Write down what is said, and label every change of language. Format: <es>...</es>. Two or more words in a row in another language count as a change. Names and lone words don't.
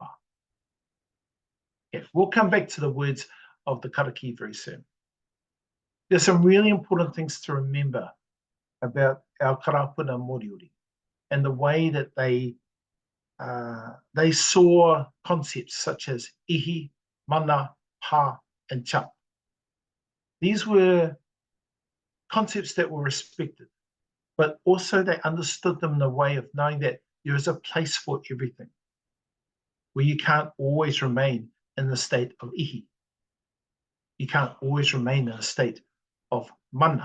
<en>Yeah, we'll come back to the words of the karakī very soon. There's some really important things to remember about our</en> <mi>karapuna moriori</mi> <en>and the way that they saw concepts such as ihi, mana, ha, and chap. These were concepts that were respected, but also they understood them in a way of knowing that there is a place for everything, where you can't always remain in the state of ihi. You can't always remain in a state of mana.</en>